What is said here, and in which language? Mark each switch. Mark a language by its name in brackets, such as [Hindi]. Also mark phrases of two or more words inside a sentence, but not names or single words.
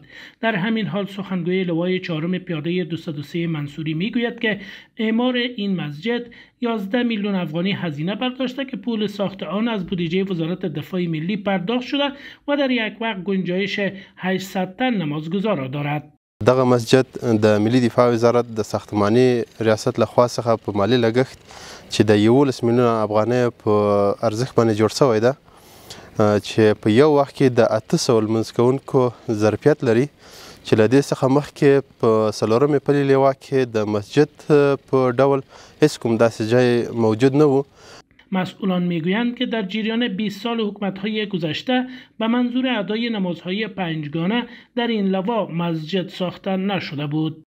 [Persian] در همین حال سخنگوی لوای چهارم پیاده 203 منصوری میگوید که اعمار این مسجد 11 میلیون افغانی هزینه برداشته که پول ساخت آن از بودجه وزارت دفاع ملی پرداخت شده و در یک وقت گنجایش 800 تن نمازگزار دارد. [Pashto] دغه مسجد د ملي دفاع وزارت د ساختماني ریاست لخوا څخه په مالی لګښت چې د 11 میلیونه افغانۍ په ارزښت باندې جوړ شوی ده چې په یو وخت کې د 800 لمونځ کوونکو ظرفیت لري چې له دې څخه مخکې په څلورمې پلې لیوا کې د مسجد په ډول هیڅ کوم داسې ځای موجود نه و. [Persian] مسئولان میگویند که در جریان 20 سال حکومت‌های گذشته به منظور ادای نمازهای پنجگانه در این لوا مسجد ساخته نشده بود.